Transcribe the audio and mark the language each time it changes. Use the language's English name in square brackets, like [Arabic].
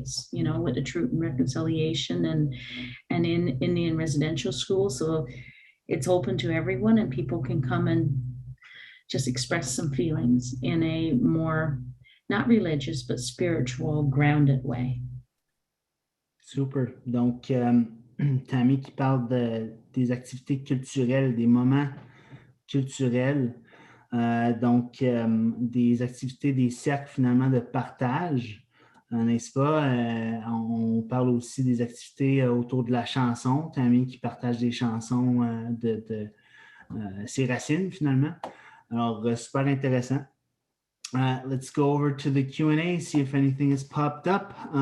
[English] It's with the Truth and Reconciliation and in Indian residential school. So it's open to everyone and people can come and just express some feelings in a more, not religious, but spiritual, grounded way. Super. [French] Donc, Tammy qui parle des activités culturelles, des moments culturels, donc des activités, des cercles finalement de partage, n'est-ce pas? On parle aussi des activités autour de la chanson, Tammy qui partage des chansons de ses racines finalement. Alors, super intéressant. [English] Let's go over to the Q&A, see if anything has popped up.